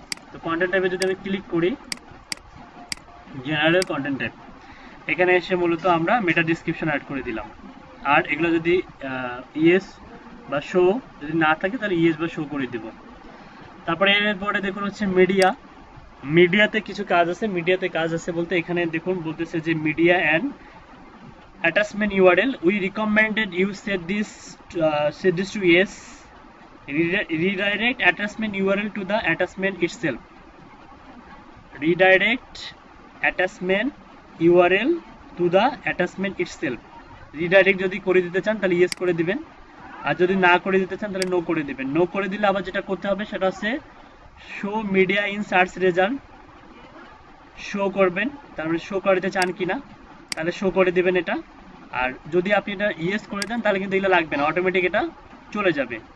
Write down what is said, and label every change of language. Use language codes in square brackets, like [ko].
[bn] তো কন্টেন্ট টাইপে যদি আমি ক্লিক করি, জেনারেল কন্টেন্ট টাইপ, এখানে এসে মূলত আমরা মেটা ডিসক্রিপশন অ্যাড করে দিলাম। আর এগুলো যদি ইয়েস বা শো যদি না থাকে তাহলে ইয়েস বা শো করে দিব। তারপরে এরপরে দেখুন হচ্ছে মিডিয়াতে কিছু কাজ আছে। মিডিয়াতে কাজ আছে বলতে এখানে দেখুন বলতেছে যে [en] Media and attachment URL, we recommended you set this to yes, redirect attachment URL to the attachment itself, redirect attachment URL to the attachment itself। [bn] Redirect যদি করে দিতে চান তাহলে ইয়েস করে দিবেন, আর যদি না করে দিতে চান তাহলে নো করে দিবেন। নো করে দিলে আবার যেটা করতে হবে সেটা হচ্ছে [en] show media in search result [bn] show করবেন, তারপরে শো করতে চান কিনা তাহলে শো করে দিবেন এটা। আর যদি আপনি এটা ইয়েস করে দেন তাহলে কিন্তু এগুলো লাগবে না, অটোমেটিক এটা চলে যাবে।